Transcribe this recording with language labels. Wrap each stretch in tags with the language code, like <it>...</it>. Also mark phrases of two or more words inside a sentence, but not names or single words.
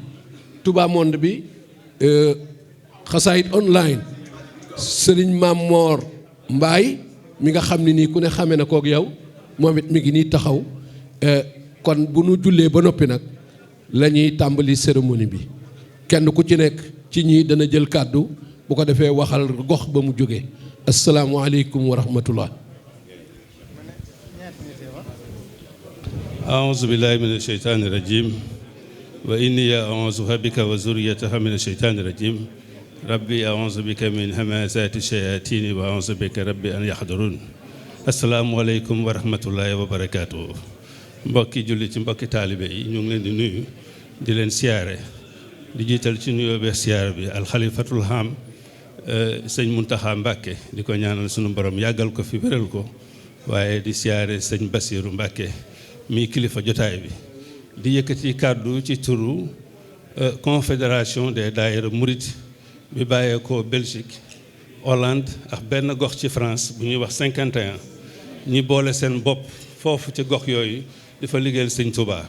<wo>Touba Monde bi xasaayit online Serigne Mamor Mbaay mi nga xam ne nii ku ne xamee na kook yow moom it mi ngi nii taxaw. kon bu nu jullee ba noppi nag la ñuy tàmbali cérémonie bi kenn ku ci nekk ci ñii dana jël kàddu bu ko defee waxal gox ba mu jógee.</wo> <ar>السلام عليكم ورحمة الله. أعوذ بالله من الشيطان الرجيم وإني أعوذ بك وذريتها من الشيطان الرجيم ربي أعوذ بك من همزات الشياطين وأعوذ بك ربي أن يحضرون السلام عليكم ورحمة الله</ar> <wo>وبركاته mbokki julli ci mbokki taalibe yi ñu ngi leen di nuyu di leen siyaare di jiital ci nuyoo be siyaare bi alxalifatul ham sëñ Muntaxa Mbàkke di ko ñaanal sunu borom yàggal ko fi wéral ko waaye di siyaare sëñ Basiiru Mbàkke mi kilifa jotaay bi di yëkkati kàddu ci turu confédération des daïra murit bi bàyyeekoo Belgique Hollande ak benn gox ci France bu ñuy wax 51 ñi boole seen bopp foofu ci gox yooyu di fa liggéeyal sëñ Touba.</wo>